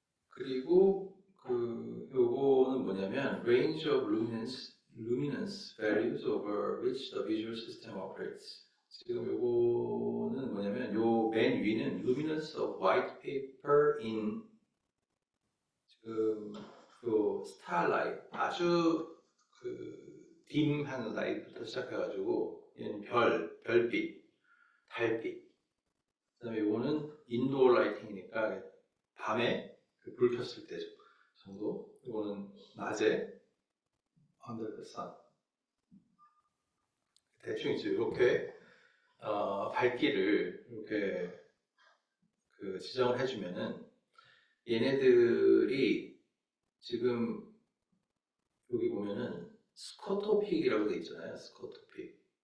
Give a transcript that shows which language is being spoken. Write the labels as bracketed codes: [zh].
[ko] 그리고 요거는 뭐냐면 [en] range of luminance values over which the visual system operates. [ko] 지금 요거는 뭐냐면 요 맨 위는 [en] luminance of white paper in [ko] 지금 그 starlight 아주 그 딤한 라이트부터 시작해가지고 얘는 별빛, 달빛. 그다음에 요거는 인도어 라이팅이니까 밤에 그 불 켰을 때 정도. 요거는 낮에 [en] under the sun. [ko] 대충 이제 이렇게 밝기를 이렇게 그 지정을 해주면은 얘네들이 지금 여기 보면은 스코토픽이라고 돼 있잖아요. 스코토픽.